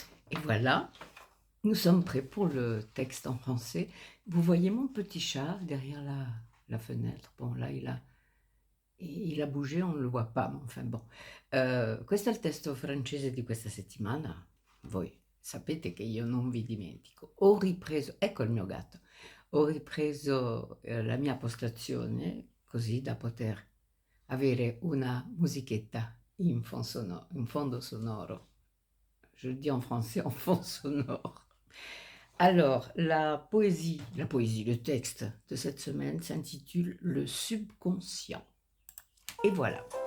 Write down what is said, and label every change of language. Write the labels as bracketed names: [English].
[French] Et voilà, nous sommes prêts pour le texte en français. Vous voyez mon petit chat derrière la fenêtre? Bon, là, il a bougé, on ne le voit pas, ma enfin bon. [Italian] Questo è il testo francese di questa settimana. Voi sapete che io non vi dimentico. Ho ripreso, ecco il mio gatto, ho ripreso la mia postazione così da poter avere una musichetta in fondo sonoro. [French] Je le dis en français, en fond sonore. Alors, le texte de cette semaine s'intitule Le subconscient. Et voilà.